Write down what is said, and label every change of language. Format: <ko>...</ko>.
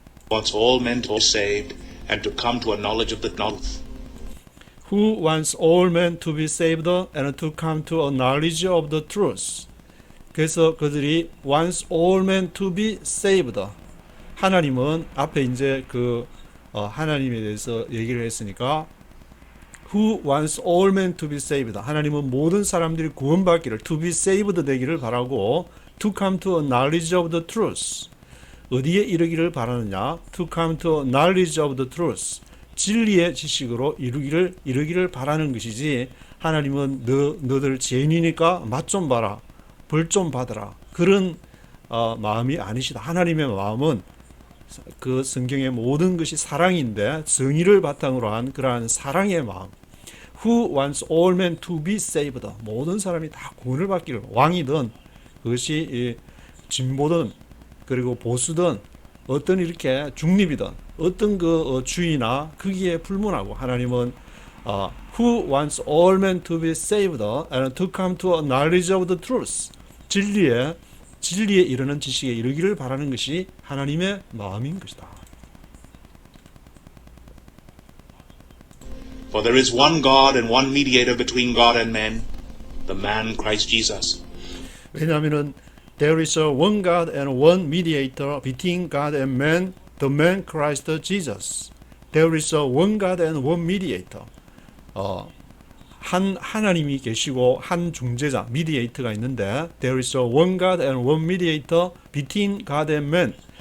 <en>wants all men to be saved and to come to a knowledge of the knowledge. Who wants all men to be saved and to come to a knowledge of the truth.</en> <ko>그래서 그들이</ko> <en>wants all men to be saved.</en> <ko>하나님은 앞에 이제 하나님에 대해서 얘기를 했으니까</ko> <en>Who wants all men to be saved.</en> <ko>하나님은 모든 사람들이 구원받기를,</ko> <en>to be saved</en> <ko>되기를 바라고,</ko> <en>to come to a knowledge of the truth.</en> <ko>어디에 이르기를 바라느냐?</ko> <en>To come to a knowledge of the truth.</en> <ko>진리의 지식으로 이르기를 바라는 것이지, 하나님은 너들 죄인이니까 맛 좀 봐라, 벌 좀 받으라, 그런 마음이 아니시다. 하나님의 마음은 그 성경의 모든 것이 사랑인데 정의를 바탕으로 한 그러한 사랑의 마음.</ko> <en>Who wants all men to be saved.</en> <ko>모든 사람이 다 구원을 받기를, 왕이든 그것이 진보든 그리고 보수든 어떤 이렇게 중립이든 어떤 주의나 거기에 불문하고, 하나님은</ko> <en>Who wants all men to be saved and to come to a knowledge of the truth.</en> <ko>진리에 이르는 지식에 이르기를 바라는 것이 하나님의 마음인 것이다.</ko> <en>For there is one God and one mediator between God and men, the man Christ Jesus.</en> <ko>왜냐하면은</ko> <en>There is a one God and one mediator between God and man, the man Christ Jesus. There is a one God and one mediator.</en> <ko>하나님이 계시고 한 중재자,</ko> <en>mediator가 있는데, There is a one God and one mediator between God and man.</en>